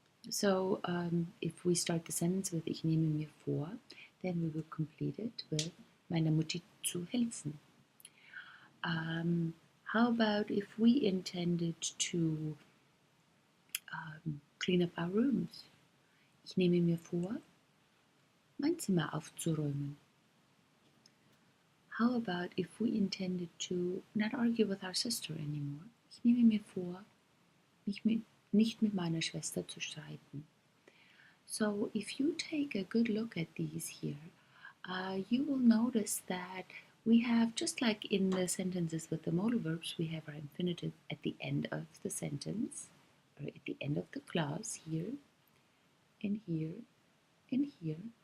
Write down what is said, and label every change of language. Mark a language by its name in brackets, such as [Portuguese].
[English] So if we start the sentence with [German] ich nehme mir vor, [English] then we will complete it with [German] meiner Mutti zu helfen. [English] How about if we intended to clean up our rooms? [German] Ich nehme mir vor, mein Zimmer aufzuräumen. [English] How about if we intended to not argue with our sister anymore? [German] Ich nehme mir vor, mich nicht mit meiner Schwester zu streiten. [English] So if you take a good look at these here, you will notice that we have, just like in the sentences with the modal verbs, we have our infinitive at the end of the sentence, or at the end of the clause, here, and here, and here.